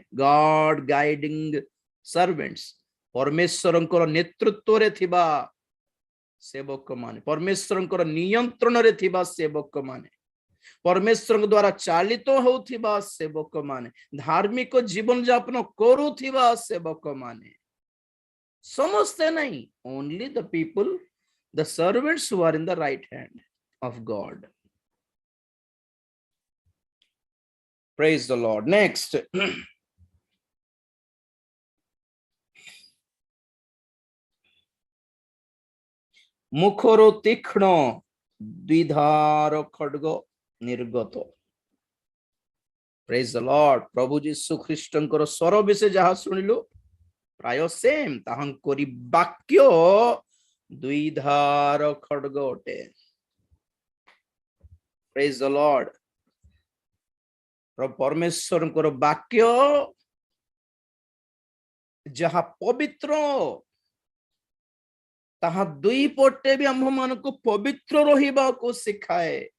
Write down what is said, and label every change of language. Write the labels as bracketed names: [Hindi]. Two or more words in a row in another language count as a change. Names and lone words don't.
[English] God guiding servants [Odia] ପରମେଶ୍ୱରଙ୍କର ନେତୃତ୍ୱ ରେ ଥିବା ସେବକ ମାନେ ପରମେଶ୍ୱରଙ୍କର ନିୟନ୍ତ୍ରଣ ରେ ଥିବା ସେବକ ମାନେ ପରମେଶ୍ୱର ଦ୍ୱାରା ଚାଳିତ ହେଉଥିବା ସେବକ ମାନେ ଧାର୍ମିକ ଜୀବନ ଯାପନ କରୁଥିବା ସେବକ ମାନେ ସମସ୍ତେ ନହିଁ [English] only the people the servants who are in the right hand of God praise the Lord next [Odia] ମୁଖରୁ ତୀକ୍ଷ୍ଣ ଦ୍ୱିଧାର ଖଡ୍ଗ ନିର୍ଗତ [English] praise the Lord [Odia] ପ୍ରଭୁ ଯୀଶୁ ଖ୍ରୀଷ୍ଟଙ୍କର ସ୍ୱର ବିଷୟ ଯାହା ଶୁଣିଲୁ ପ୍ରାୟ ସେମ୍ ତାହାଙ୍କରି ବାକ୍ୟ ଦ୍ୱିଧାର ଖଡ୍ଗ ଅଟେ [English] praise the Lord [Odia] ପରମେଶ୍ୱରଙ୍କର ବାକ୍ୟ ଯାହା ପବିତ୍ର ତାହା ଦୁଇ ପଟେ ଭି ଆମ ମାନ କୁ ପବିତ୍ର ରହିବା କୁ ଶିଖାଏ